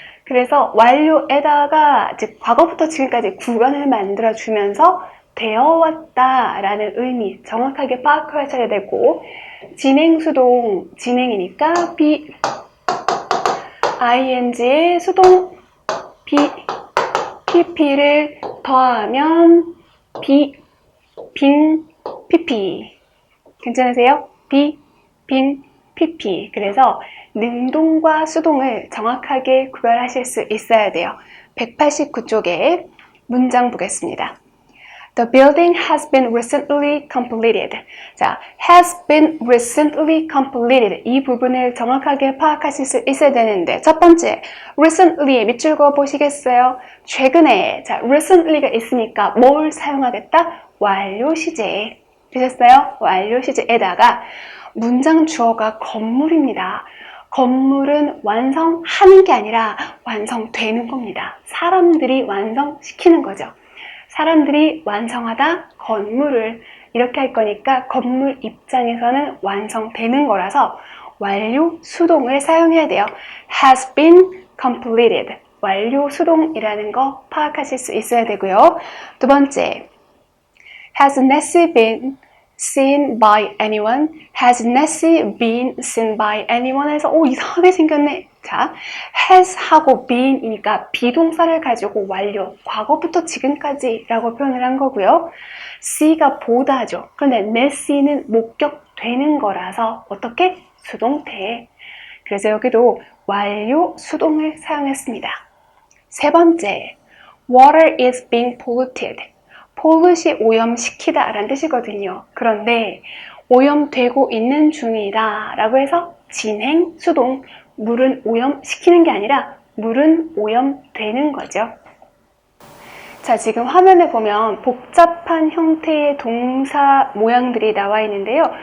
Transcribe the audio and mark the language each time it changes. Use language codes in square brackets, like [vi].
[ko] 그래서 완료에다가 즉 과거부터 지금까지 구간을 만들어 주면서 되어왔다 라는 의미 정확하게 파악하셔야 되고 진행수동, 진행이니까 be, ing의 수동 pp를 더하면 빈 pp 괜찮으세요? 빈 pp 그래서 능동과 수동을 정확하게 구별하실 수 있어야 돼요. 189쪽에 문장 보겠습니다. [en] The building has been recently completed. 자, has been recently completed. [ko] 이 부분을 정확하게 파악하실 수 있어야 되는데 첫 번째, recently의 밑줄 그어 보시겠어요? 최근에. 자, recently가 있으니까 뭘 사용하겠다? 완료 시제. 되셨어요? 완료 시제에다가 문장 주어가 건물입니다. 건물은 완성하는 게 아니라 완성되는 겁니다. 사람들이 완성시키는 거죠. 사람들이 완성하다 건물을 이렇게 할 거니까 건물 입장에서는 완성되는 거라서 완료 수동을 사용해야 돼요. [en] has been completed. [ko] 완료 수동이라는 거 파악하실 수 있어야 되고요. 두 번째, [en] has Nessie been seen by anyone? Has Nessie been seen by anyone? [ko] 해서 이상하게 생겼네. 자, has 하고 been이니까 비동사를 가지고 완료, 과거부터 지금까지 라고 표현을 한 거고요. see가 보다죠. 그런데 Nessie는 목격되는 거라서 어떻게? 수동태. 그래서 여기도 완료 수동을 사용했습니다. 세 번째, [en] water is being polluted. [ko] pollute이 오염시키다 라는 뜻이거든요. 그런데 오염되고 있는 중이다 라고 해서 진행, 수동, 물은 오염시키는 게 아니라 물은 오염되는 거죠. 자, 지금 화면에 보면 복잡한 형태의 동사 모양들이 나와 있는데요.